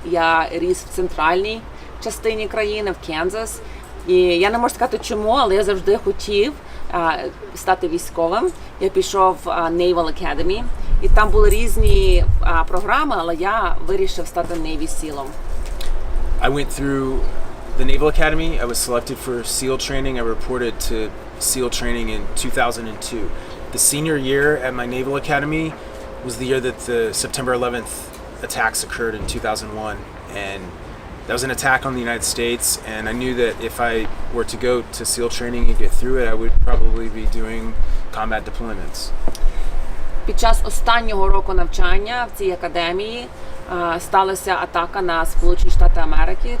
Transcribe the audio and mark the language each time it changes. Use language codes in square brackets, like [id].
[uk] Я ріс в центральній частині країни, в Канзас. І я не можу сказати чому, але я завжди хотів стати військовим. Я пішов в Naval Academy, і там були різні програми, але я вирішив стати Navy SEAL-ом. [en] I went through the Naval Academy. I was selected for SEAL training. I reported to SEAL training in 2002. The senior year at my Naval Academy was the year that the September 11th attacks occurred in 2001. And that was an attack on the United States. And I knew that if I were to go to SEAL training and get through it, I would probably be doing combat deployments. [uk] Під час останнього року навчання в цій академії сталася атака на Сполучені Штати Америки.